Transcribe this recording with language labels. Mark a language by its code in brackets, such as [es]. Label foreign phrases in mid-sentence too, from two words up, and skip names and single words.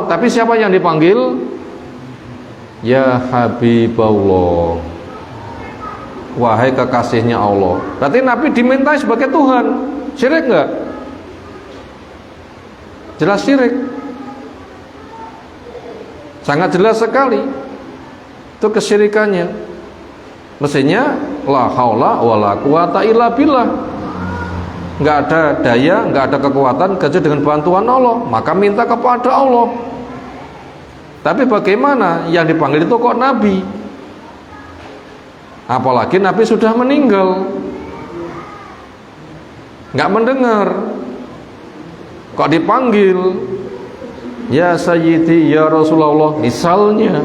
[id] Tapi siapa yang dipanggil? [ar] Ya Habibullah, [id] wahai kekasihnya Allah. Berarti Nabi dimintai sebagai Tuhan. Syirik enggak? Jelas syirik. Sangat jelas sekali itu kesyirikannya. [ar] Mestinya la haula wala quwata illa billah, [id] nggak ada daya, nggak ada kekuatan kecuali dengan bantuan Allah, maka minta kepada Allah. Tapi bagaimana yang dipanggil itu kok Nabi? Apalagi Nabi sudah meninggal, nggak mendengar, kok dipanggil [ar] ya Sayyidi ya Rasulullah [id] misalnya.